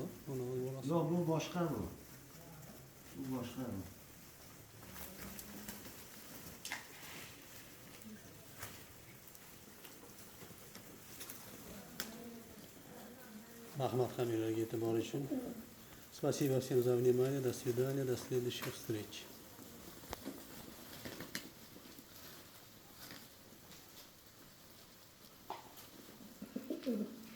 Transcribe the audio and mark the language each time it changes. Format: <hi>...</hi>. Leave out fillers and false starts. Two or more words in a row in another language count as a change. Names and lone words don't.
<uz>Uni bolasi. Yo'q, bu boshqa bu. Bu boshqa bu. Rahmat hammalarga e'tibor uchun.</uz> <ru>Спасибо всем за внимание. До свидания. До следующих встреч.</ru>